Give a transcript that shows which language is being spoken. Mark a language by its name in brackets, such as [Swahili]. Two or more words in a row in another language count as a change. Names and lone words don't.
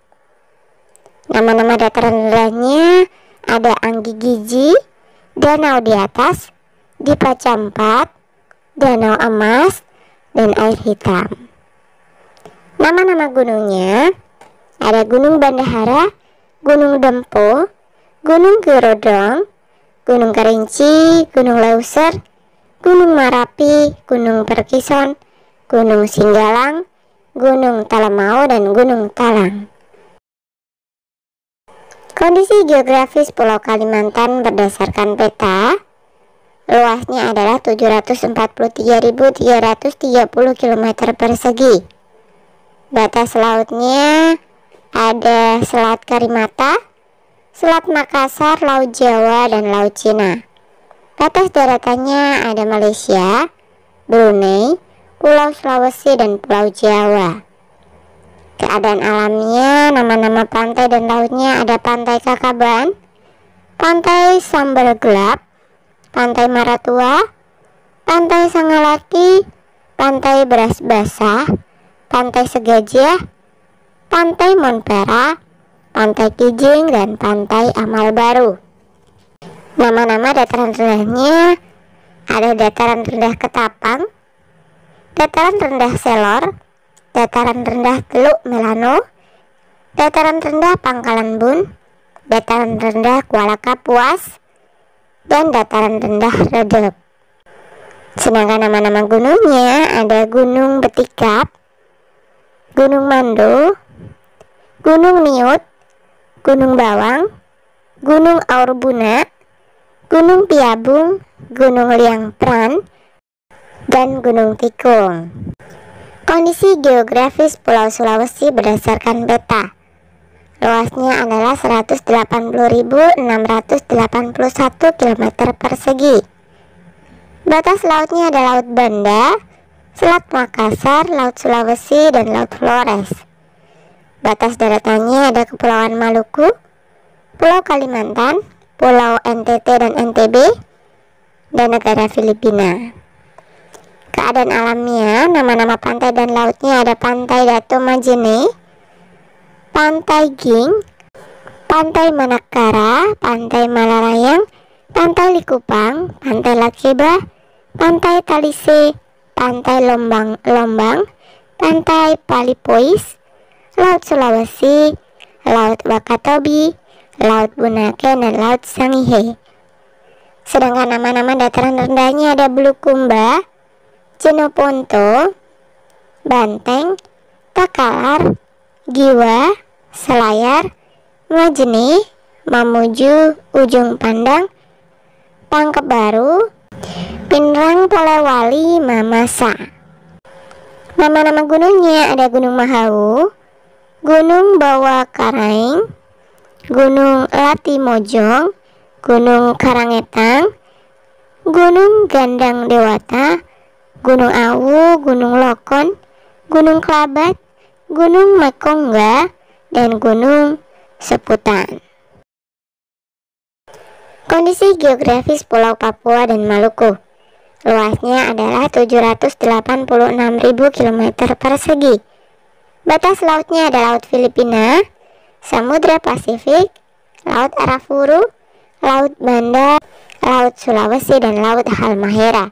[Indonesian] Nama-nama dataran rendahnya ada Anggi Giji, Danau di Atas, Dipa Campat, Danau Emas, dan Air Hitam. Nama-nama gunungnya ada Gunung Bandahara, Gunung Dempo, Gunung Gerodong, Gunung Kerinci, Gunung Leuser, Gunung Marapi, Gunung Perkison, Gunung Singgalang, Gunung Talamau, dan Gunung Talang. Kondisi geografis Pulau Kalimantan berdasarkan peta, luasnya adalah 743.330 km persegi. Batas lautnya ada Selat Karimata, Selat Makassar, Laut Jawa, dan Laut Cina. Batas daratannya ada Malaysia, Brunei, Pulau Sulawesi, dan Pulau Jawa. Keadaan alamnya, nama-nama pantai dan lautnya ada Pantai Kakaban, Pantai Samber Gelap, Pantai Maratua, Pantai Sangalaki, Pantai Beras Basah, Pantai Segajah, Pantai Monpera, Pantai Kijing, dan Pantai Amal Baru. Nama-nama dataran rendahnya ada dataran rendah Ketapang, dataran rendah Selor, dataran rendah Teluk Melano, dataran rendah Pangkalan Bun, dataran rendah Kuala Kapuas, dan dataran rendah Redep. Sedangkan nama-nama gunungnya ada Gunung Betikap, Gunung Mando, Gunung Niut, Gunung Bawang, Gunung Aurbuna, Gunung Piabung, Gunung Liang Pran, dan Gunung Tikung. Kondisi geografis Pulau Sulawesi berdasarkan peta. Luasnya adalah 180.681 km persegi. Batas lautnya ada Laut Banda, Selat Makassar, Laut Sulawesi, dan Laut Flores. Batas daratannya ada Kepulauan Maluku, Pulau Kalimantan, Pulau NTT dan NTB, dan negara Filipina. Keadaan alamnya, nama-nama pantai dan lautnya ada Pantai Dato Majene, Pantai Ging, Pantai Manakara, Pantai Malarayang, Pantai Likupang, Pantai Lakeba, Pantai Talise, Pantai Lombang, Pantai Palipois, Laut Sulawesi, Laut Wakatobi, Laut Bunaken, dan Laut Sangihe. Sedangkan nama-nama dataran rendahnya ada Bulukumba, Jeneponto, Banteng, Takalar, Giwa, Selayar, Majene, Mamuju, Ujung Pandang, Pangkep Baru, Pinrang, Polewali, Mamasa. Nama-nama gunungnya ada Gunung Mahawu, Gunung Bawah Karaeng, Gunung Latimojong, Gunung Karangetang, Gunung Gandang Dewata, Gunung Awu, Gunung Lokon, Gunung Kelabat, Gunung Mekongga, dan Gunung Seputan. Kondisi geografis Pulau Papua dan Maluku. Luasnya adalah 786.000 km persegi. Batas lautnya ada Laut Filipina, Samudra Pasifik, Laut Arafuru, Laut Banda, Laut Sulawesi, dan Laut Halmahera.